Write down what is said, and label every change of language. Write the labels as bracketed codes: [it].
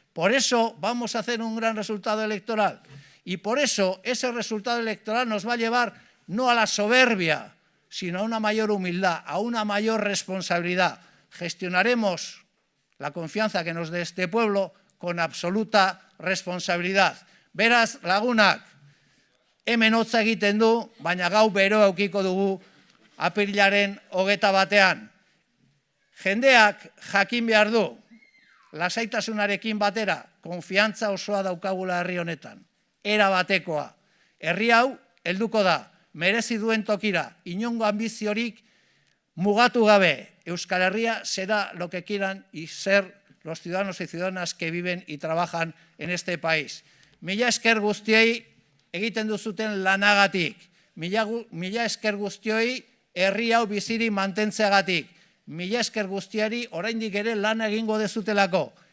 [es] Por eso vamos a hacer un gran resultado electoral y por eso ese resultado electoral nos va a llevar no a la soberbia, sino a una mayor humildad, a una mayor responsabilidad. Gestionaremos la confianza que nos dé este pueblo con absoluta responsabilidad. [eu] Beraz, lagunak, hemen hotza egiten du, baina gau bero aukiko dugu apirilaren 21. Jendeak jakin behar du, lasaitasunarekin batera, konfiantza osoa daukagula herri honetan. Era batekoa. Herri hau, helduko da, merezi duen tokira, inongo ambiziorik mugatu gabe. [es] Euskal Herria será lo que quieran y ser los ciudadanos y ciudadanas que viven y trabajan en este país. [eu] Mila esker guztiei egiten duzuten lanagatik. Mila esker guztioi herri hau biziri mantentzeagatik. Mila esker guztiari oraindik ere lan egingo dezutelako.